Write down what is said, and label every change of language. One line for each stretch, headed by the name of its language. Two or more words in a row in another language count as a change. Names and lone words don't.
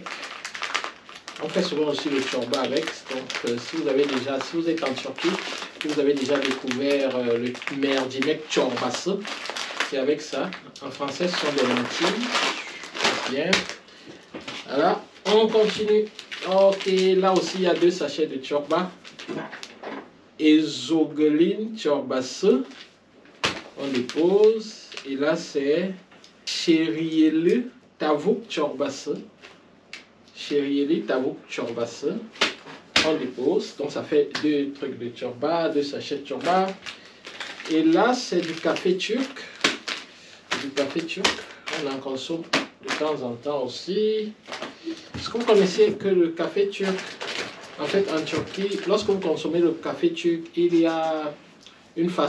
French: On fait souvent aussi le chorba avec. Donc, si vous êtes en Turquie, vous avez déjà découvert le
Turkish: merdimek çorbası,
French: c'est avec ça. En français, ce sont des lentilles. Bien. Voilà, on continue. Ok, là aussi, il y a 2 sachets de chorba.
Turkish: Ezogelin çorbası.
French: On dépose. Et là, c'est
Turkish: şehriyeli tavuk çorbası. Şehriyeli tavuk çorbası.
French: On dépose. Donc, ça fait 2 trucs de chorba, 2 sachets de chorba. Et là, c'est du café turc. Du café turc. On en consomme de temps en temps aussi. Est-ce que vous connaissez que le café turc? En fait, en Turquie, lorsque vous consommez le café turc, il y a une façon.